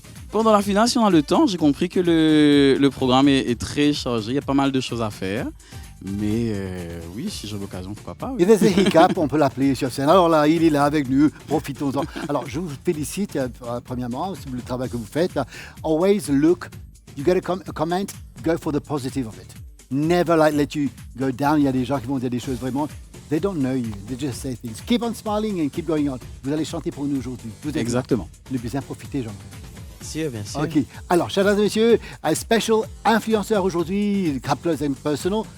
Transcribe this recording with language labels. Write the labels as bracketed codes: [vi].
[fr] Pendant la finale, si on a le temps, j'ai compris que le programme est très chargé, il y a pas mal de choses à faire. Mais oui, si j'ai l'occasion, pourquoi pas. Oui. Il y a des hiccups, on peut l'appeler sur scène. Alors là, il est là avec nous, profitons-en. Alors, je vous félicite, premièrement, sur le travail que vous faites. [en] Always look, you get a comment, go for the positive of it. Never let you go down. [fr] Il y a des gens qui vont dire des choses vraiment, [en] they don't know you, they just say things. Keep on smiling and keep going on. [fr] Vous allez chanter pour nous aujourd'hui. Exactement. Le bien profiter, Jean. Bien sûr. Ok. Alors, chers et messieurs, un special influenceur aujourd'hui, Up Close and Personal.